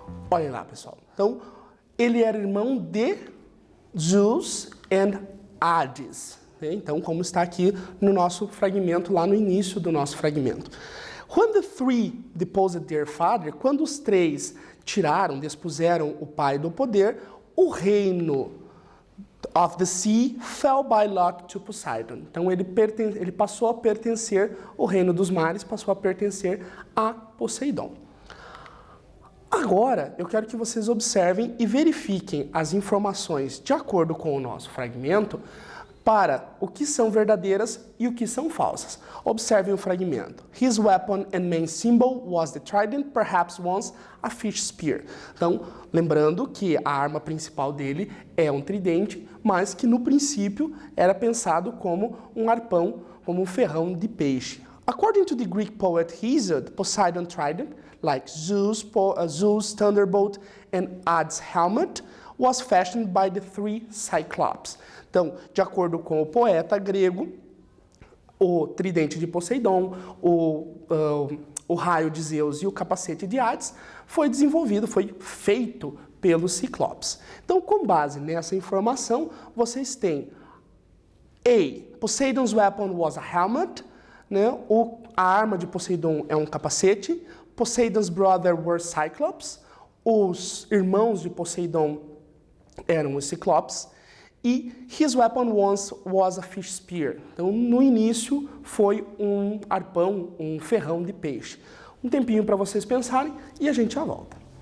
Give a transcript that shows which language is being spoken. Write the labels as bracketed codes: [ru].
[pt] Olhem lá, pessoal. Então, ele era irmão de Zeus and Hades. Então, como está aqui no nosso fragmento, lá no início do nosso fragmento. [en] When the three deposed their father, [pt] quando os três despuseram o pai do poder, o reino [en] of the sea fell by lot to Poseidon. [pt] Então, ele passou a pertencer, o reino dos mares passou a pertencer a Poseidon. Agora, eu quero que vocês observem e verifiquem as informações de acordo com o nosso fragmento para o que são verdadeiras e o que são falsas. Observem o fragmento. [en] His weapon and main symbol was the trident, perhaps once a fish spear. [pt] Então, lembrando que a arma principal dele é um tridente, mas que no princípio era pensado como um arpão, como um ferrão de peixe. [en] According to the Greek poet Hesiod, Poseidon's trident, like Zeus' thunderbolt and Hades' helmet, was fashioned by the three Cyclops. [pt] Então, de acordo com o poeta grego, o tridente de Poseidon, o raio de Zeus e o capacete de Hades foi desenvolvido, foi feito pelos Ciclopes. Então, com base nessa informação, vocês têm A. [en] Poseidon's weapon was a helmet, né? [pt] A arma de Poseidon é um capacete. [en] Poseidon's brothers were Cyclops. [pt] Os irmãos de Poseidon eram os Ciclopes. [en] E his weapon once was a fish spear. [pt] Então, no início, foi um arpão, um ferrão de peixe. Um tempinho para vocês pensarem e a gente já volta.